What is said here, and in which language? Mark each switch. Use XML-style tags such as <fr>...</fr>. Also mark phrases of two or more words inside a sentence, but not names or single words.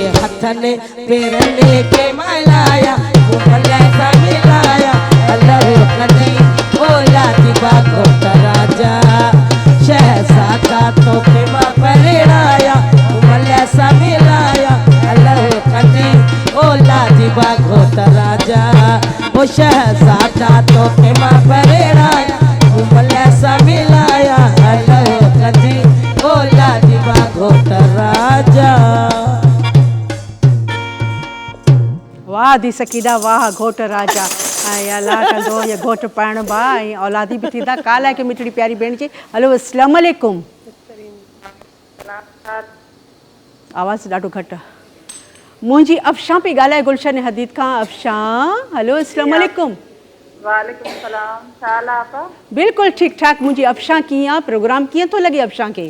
<sd>हथने पेरने के मालाया उमल सा मिलाया अल्लाह कदी औलादी बाघोट राजा शहजादा तो के मां परेड़ाया उमल सा मिलाया अल्लाह कदी औलादी बाघोट राजा ओ शहजादा तो के मां परेड़ाया उमल सा मिलाया अल्लाह कदी औलादी बाघोट राजा वाह दी सकीदा वाह घोट राजा ऐं अल्लाह कंदो ये घोट पाइण बा ऐं औलादी बि थींदा काला के मिठड़ी प्यारी भेण जी हलो</sd> <ar>السلام عليكم</ar> <sd>आवाज़ ॾाढो घटि आहे मुंहिंजी अफ़शां पई ॻाल्हाए गुलशन हदीद खां अफ़शां हलो</sd> <ar>السلام عليكم وعليكم السلام</ar> <sd>छा हाल आहे आपा बिल्कुलु ठीकु ठाक मुंहिंजी अफ़शां कीअं आहे प्रोग्राम कीअं थो लॻे अफ़शां खे</sd>